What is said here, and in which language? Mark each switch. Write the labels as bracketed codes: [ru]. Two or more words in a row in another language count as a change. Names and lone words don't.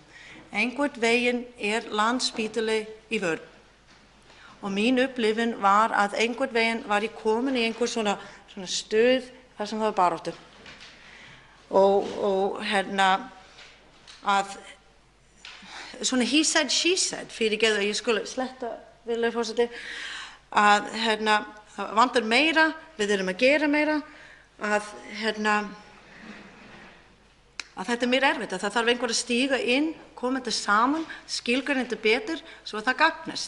[is] Einhvern veginn Landspítali í vörn og mín upplifun var að einhvern veginn var ég komin í einhver svona stöð þar sem það var baráttu. Og að svona [en] he said, she said, [is] fyrirgeðu að ég skuli sletta, virðulegur forseti, að það vantar meira, við erum að gera meira, að þetta mér erfitt, að það þarf einhver að stíga inn, koma þetta saman, skilgreina þetta betur, svo að það gagnast.